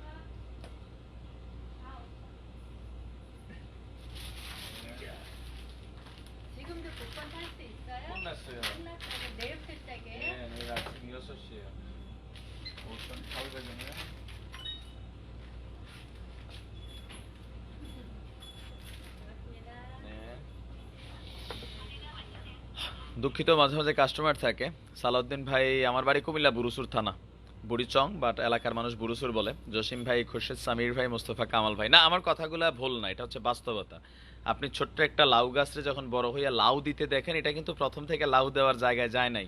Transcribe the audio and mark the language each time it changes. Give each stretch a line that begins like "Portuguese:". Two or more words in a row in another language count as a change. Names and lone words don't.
Korean: 지금도 복권 살 수 있어요? 끝났어요. 끝났어요. 내일 필짝이에요? 네, 내일 아침 6시에요. 5,800원이요? 고맙습니다.
Bangla: দুঃখিত, মাঝে মাঝে কাস্টমার থাকে। সালাউদ্দিন ভাই, আমার বাড়ি কুমিল্লা বুরুসুর থানা, বুড়িচং, বাট এলাকার মানুষ বুরুসুর বলে। জসিম ভাই, খুরশেদ, সামির ভাই, মোস্তফা কামাল ভাই। না, আমার কথাগুলো ভুল না, এটা হচ্ছে বাস্তবতা। আপনি ছোট্ট একটা লাউ গাছরে যখন বড় হইয়া লাউ দিতে দেখেন, এটা কিন্তু প্রথম থেকে লাউ দেওয়ার জায়গায় যায় নাই।